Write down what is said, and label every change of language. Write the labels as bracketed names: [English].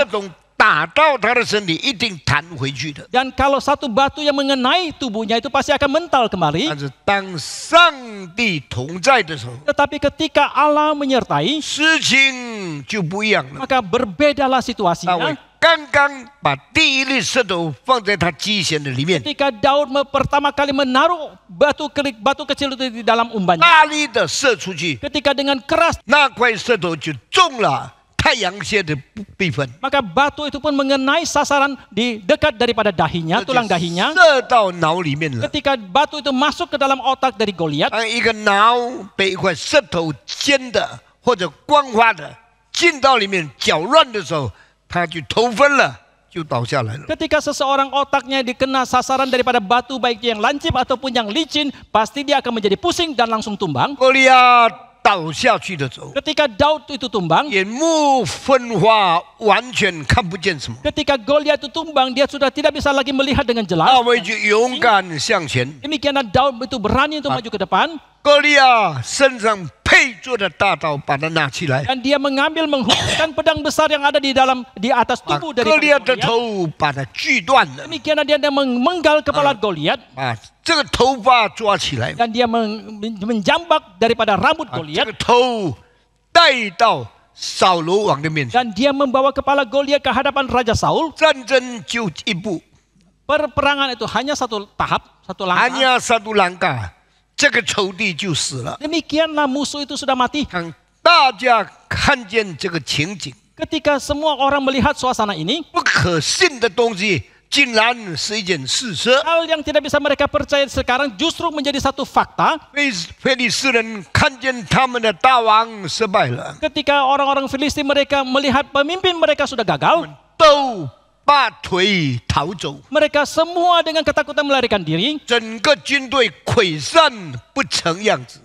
[Chinese] 石头打到他的身体，一定弹回去的。 [Indonesian] Dan kalau satu batu yang mengenai tubuhnya itu pasti akan mental kembali. [Chinese] 但是当上帝同在的时候， [Indonesian] Tetapi ketika Allah menyertai, [Chinese] 事情就不一样了。 [Indonesian] maka berbedalah situasinya. [Chinese] 刚刚把第一粒石头放在他机弦的里面， [Indonesian] Ketika Daud pertama kali menaruh batu kecil itu di dalam umbannya. [Chinese] 大力的射出去， [Indonesian] Ketika dengan keras, [Chinese] 那块石头就中了太阳穴的部分， [Indonesian] maka batu itu pun mengenai sasaran di dekat daripada dahinya, tulang dahinya. [Chinese] 射到脑里面了。 [Indonesian] Ketika batu itu masuk ke dalam otak dari Goliat, [Chinese] 当一个脑被一块石头尖的或者光滑的进到里面搅乱的时候，他就头昏了，就就倒下来了。 [Indonesian] Ketika seseorang otaknya dikena sasaran daripada batu baik yang lancip ataupun yang licin, pasti dia akan menjadi pusing dan langsung tumbang. [Chinese] 歌利亚倒下去的时候， [Indonesian] Ketika Daud itu tumbang, [Chinese] 眼目昏花，完全看不见什么。 [Indonesian] ketika Goliat itu tumbang, dia sudah tidak bisa lagi melihat dengan [Chinese] 大 [Indonesian] jelas. [Chinese] 卫就勇敢向前， [Indonesian] Demikianlah Daud itu berani untuk maju ke depan [Chinese] 歌利亚身上配着的大刀，把它拿起来， [Indonesian] dan dia mengambil menghunuskan pedang besar yang ada di atas [Chinese] 把 [Indonesian] tubuh [Chinese] 歌 [Indonesian] dari [Chinese] 利亚的 [Indonesian] Goliat. [Chinese] 头把它锯断了， [Indonesian] Demikianlah dia memenggal kepala Goliat [Chinese] 把这个头发抓起来， [Indonesian] dan dia menjambak daripada rambut [Chinese] 把这 [Indonesian] Goliat [Chinese] 个头带到扫罗王的面前， [Indonesian] dan dia membawa kepala Goliat ke hadapan Raja Saul. [Chinese] 战争就一步， [Indonesian] Perperangan itu hanya satu tahap, satu langkah. hanya satu langkah， [Chinese] 这个仇敌就死了。 [Indonesian] Demikianlah musuh itu sudah mati. [Chinese] 当大家看见这个情景， [Indonesian] Ketika semua orang melihat suasana ini, [Chinese] 不可信的东西竟然是一件事实。 [Indonesian] hal yang tidak bisa mereka percaya sekarang justru menjadi satu fakta. [Chinese] 非利士人看见他们的大王失败了， [Indonesian] Ketika orang-orang Filistin mereka melihat pemimpin mereka sudah gagal, [Chinese] 都拔腿逃走， [Indonesian] mereka semua dengan ketakutan melarikan diri [Chinese] 整个军队溃散不成样子。